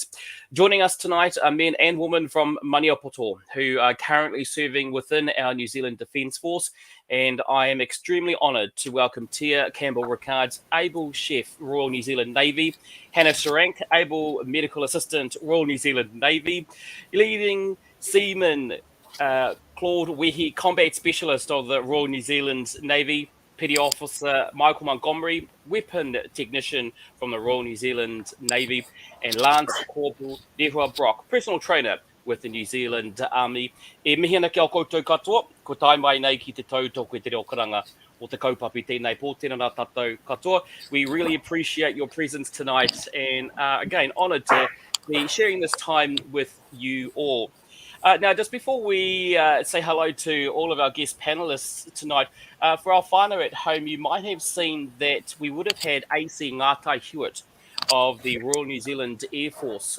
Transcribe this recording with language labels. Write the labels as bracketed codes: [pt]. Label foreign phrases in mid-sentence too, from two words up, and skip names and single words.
[en] Joining us tonight are men and women from Maniapoto who are currently serving within our New Zealand Defence Force, and I am extremely honoured to welcome Tia Campbell-Ricard's able chef, Royal New Zealand Navy, Hannah Sarank, able medical assistant, Royal New Zealand Navy, leading seaman Claude Wehi, combat specialist of the Royal New Zealand Navy, Petty Officer Michael Montgomery, weapon technician from the Royal New Zealand Navy, and Lance Corporal Nehua Brock, personal trainer with the New Zealand Army. [mi] E mihi ana ki au koutou katoa, ko tai mai nei ki te tautoko e te reo karanga o te kaupapa tēnei pō tēnā rā tātou katoa. [en] We really appreciate your presence tonight and again, honoured to be sharing this time with you all. Now, just before we say hello to all of our guest panelists tonight, for our whānau at home, you might have seen that we would have had AC Ngāti Hewitt of the Royal New Zealand Air Force.